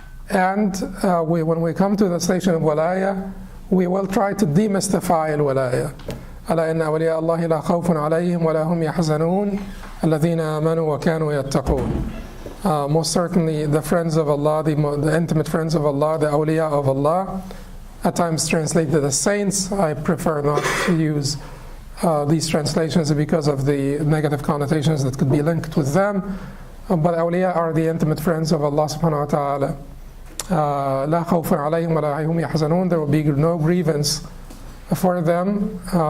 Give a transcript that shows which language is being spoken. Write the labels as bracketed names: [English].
[English] And when we come to the station of walaya, we will try to demystify al-walaya. [Arabic] ألا إن أولياء الله لا خوف عليهم ولا هم يحزنون الذين آمنوا وكانوا يتقون. [English] Most certainly the friends of Allah, the intimate friends of Allah, the awliya of Allah, at times translated as saints. I prefer not to use these translations because of the negative connotations that could be linked with them. But awliya are the intimate friends of Allah subhanahu wa ta'ala. [Arabic] لا خوف عليهم ولا هم يحزنون. [English] There will be no grievance for them.